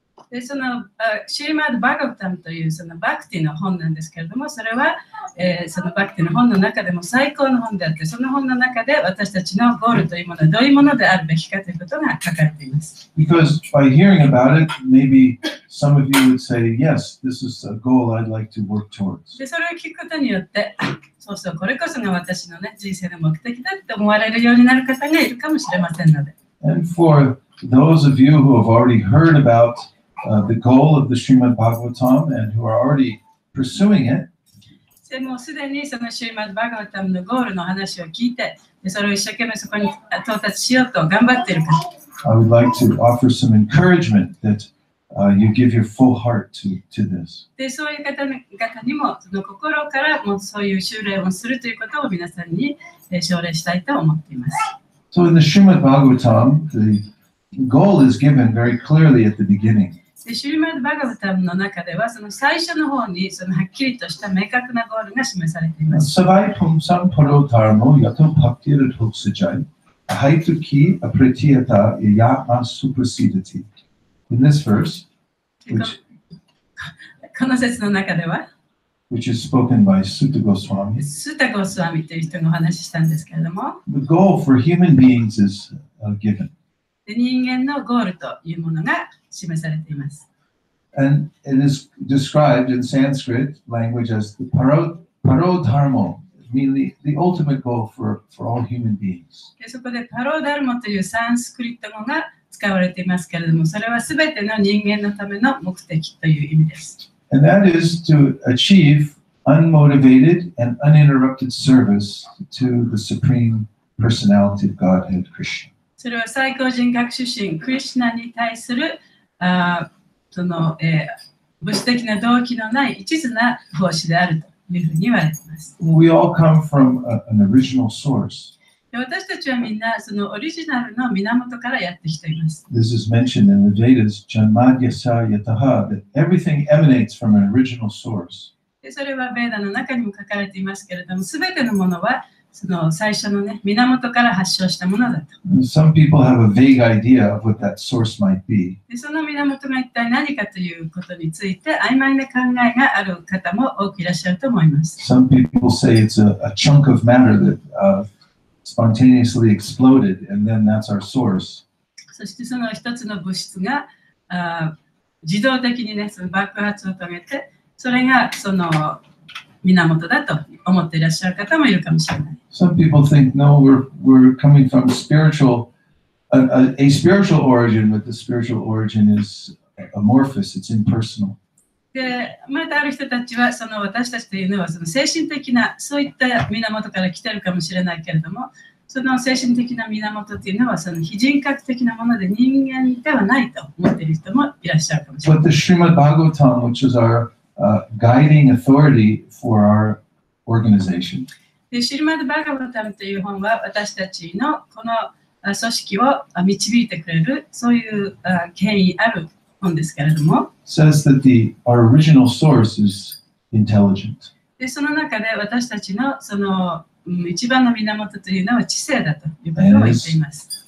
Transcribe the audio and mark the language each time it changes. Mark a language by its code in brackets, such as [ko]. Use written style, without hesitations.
[ja] でそのシーマッド・バガヴタムというそのバクティの本なんですけれども、それは、そのバクティの本の中でも最高の本であって、その本の中で私たちのゴールというものはどういうものであるべきかということが書かれています。 [en] Because by hearing about it, maybe some of you would say, yes, this is a goal I'd like to work towards. [ja] でそれを聞くことによって、そうそう、これこそが私の、ね、人生の目的だって思われるようになる方がいるかもしれませんので。 [en] And for those of you who have already heard about the goal of the Srimad Bhagavatam and who are already pursuing it, [ja] もうすでにそのシーマッド・バガヴタムのゴールの話を聞いて、それを一生懸命そこに到達しようと頑張っている方。 [en] I would like to offer some encouragement that you give your full heart to this. [ja] で、そういう方にもその心からもうそういう修練をするということを皆さんに奨励したいと思っています。 [en] So in the Srimad Bhagavatam, the goal is given very clearly at the beginning. [ja] でシュリマッド・バガヴタムの中ではその最初の方にそのはっきりとした明確なゴールが示されています。 [sa] Savai pumsam paro dharmo yato bhaktir hoksajai ahaitu ki apritiyata yama suprasidati. [en] In this verse, [ja] この説の中では、 [en] which is spoken by Sutta Goswami, [ja] スタゴスワミという人がお話ししたんですけれども、 [en] the goal for human beings is given. [ja] で人間のゴールというものが示されています。 [en] And it is described in Sanskrit language as the parodharmo, meaning the ultimate goal for all human beings. [ja] でそこでパロダルモというサンスクリット語が使われていますけれども、それはすべての人間のための目的という意味です。 [en] And that is to achieve unmotivated and uninterrupted service to the Supreme Personality of Godhead, Krishna. [ja] それは最高人格主神クリシュナに対するその、物質的な動機のない一途な奉仕であるというふうに言われています。 [en] We all come from an original source. [ja] 私たちはみんなそのオリジナルの源からやってきています。 [en] This is mentioned in the Vedas, [sa] Janmadyasa yataha, [en] that everything emanates from an original source. [ja] でそれはベーダの中にも書かれていますけれども、すべてのものはその最初のね、源から発祥したものだと。 [en] Some people have a vague idea of what that source might be. [ja] でその源が一体何かということについて曖昧な考えがある方も多くいらっしゃると思います。 [en] Some people say it's a chunk of matter that spontaneously exploded, and then that's our source. [ja] そしてその一つの物質が自動的にね、その爆発を遂げて、それがその源だと思っていらっしゃる方もいるかもしれない。 [en] Some people think, no, we're coming from a spiritual origin, but the spiritual origin is amorphous, it's impersonal. [ja] で、またある人たちは、その私たちというのは、その精神的な、そういった源から来てるかもしれないけれども、その精神的な源というのは、その非人格的なもので人間ではないと思っている人もいらっしゃるかもしれない。 [en] But the Srimad Bhagavatam, which is our guiding authority for our organization, [ja] でシルマド・バガバタムという本は、私たちのこの組織を導いてくれる、そういう権威ある本ですけれども、 [en] says that our original source is intelligent. [ja] でその中で私たちのその一番の源というのは知性だということを言っています。